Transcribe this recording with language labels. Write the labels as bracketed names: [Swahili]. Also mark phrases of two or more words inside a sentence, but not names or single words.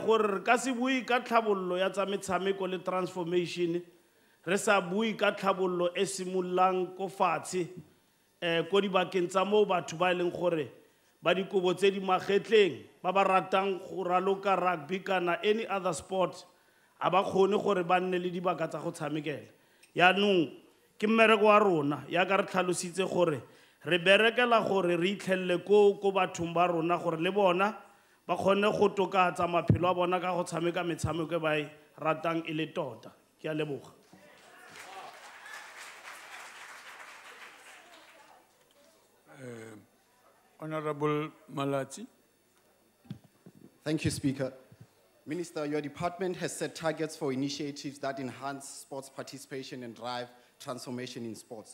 [Tswana] gore re ka se bui ka tlhabololo ya tsa metshameko le transformation re sa bui ka tlhabololo e simollang ko fatshe ko dibakeng tsa moo batho ba leng gore ba dikobo tse di magetleng ba ba ratang go raloka rugby kana [English] any other sport [Tswana] a ba kgone gore ba nne le dibaka tsa go tshamekela yaanong ke mmereko wa rona ya ka re tlhalositse gore re berekela gore re itlhelle ko bathong ba rona gore le bona ba kgone go tokatsa maphelo a bona ka go tshameka metshameko e ba e ratang e le tota. Ke a leboga. [English] Honorable Malachi. Thank you, Speaker. Minister, your department has set targets for initiatives that enhance sports participation and drive transformation in sports.